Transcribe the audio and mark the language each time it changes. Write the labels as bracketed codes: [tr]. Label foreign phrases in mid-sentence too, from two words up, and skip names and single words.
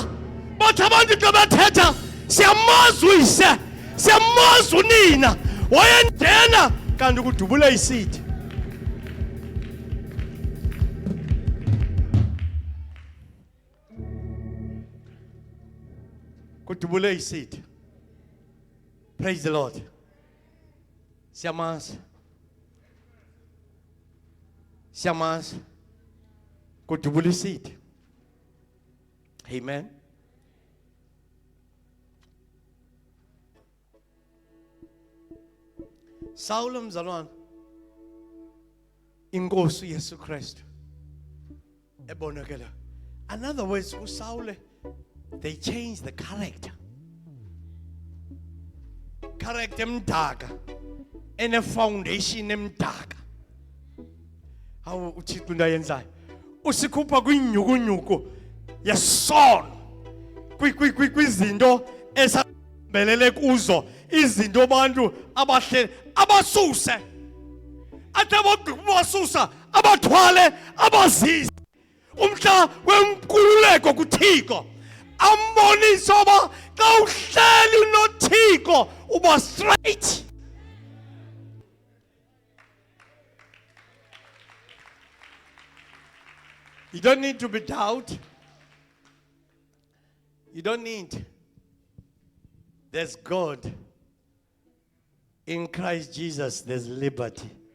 [xh] Bathi abantu xa bethetha siyamazi uyise, siyamazi unina wayendena kanti kudubule iseed. Kudubule iseed. [en] Praise the Lord. [xh] Siyamazi. Siyamazi. Kudubule iseed. Amen. Saul mzalwane inkosi uYesu Kristu ebonakala. [en] In other words, uSaul, they changed the character. [xh] Character emdaka ene foundation emdaka. Hawu uThixo into ayenzayo usikhupha kwinyukunyuku yesono kwizinto esabelele kuzo, izinto abantu abahle abasuse athi abasusa abathwale abazise umhla wenkululeko kuThixo ambonise oba xa uhleli noThixo uba straight. [en] You don't need to be doubt. You don't need. There's God. In Christ Jesus, there's liberty.